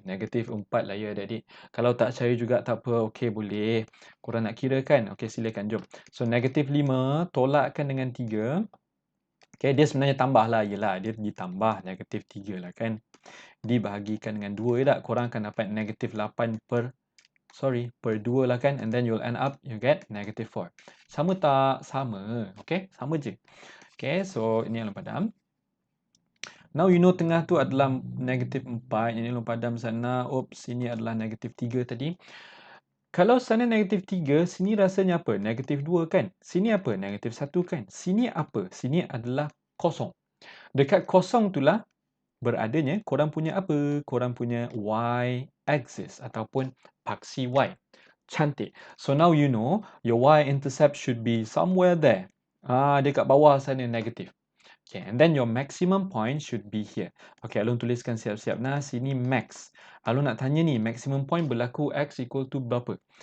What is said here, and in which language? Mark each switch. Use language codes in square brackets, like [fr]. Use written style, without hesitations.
[ms] Negatif 4 lah ya adik-adik. Kalau tak percaya juga tak apa. Okey, boleh. Korang nak kira kan? Okey, silakan. Jom. So, negatif 5 tolakkan dengan 3. Okey, dia sebenarnya tambah lah. Yelah, dia ditambah negatif 3 lah kan. Dibahagikan dengan 2 je tak? Korang akan dapat negatif 8 per 2 lah kan. [en] And then you'll end up, you get negative 4. [ms] Sama tak? Sama. Okey, sama je. Okey, so ini yang padam. [en] Now you know [ms] tengah tu adalah negatif 4. Ini belum padam sana. Oops, ini adalah negatif 3 tadi. Kalau sana negatif 3, sini rasanya apa? Negatif 2 kan? Sini apa? Negatif 1 kan? Sini apa? Sini adalah kosong. Dekat kosong itulah beradanya korang punya apa? Korang punya y-axis ataupun paksi y. Cantik. [en] So now you know your y-intercept should be somewhere there. [ms] Dekat bawah sana negatif. [en] Okay, and then your maximum point should be here. [ms] Okay, Alun tuliskan siap-siap. Nah, sini max. Alun nak tanya ni, maximum point berlaku x equal to berapa?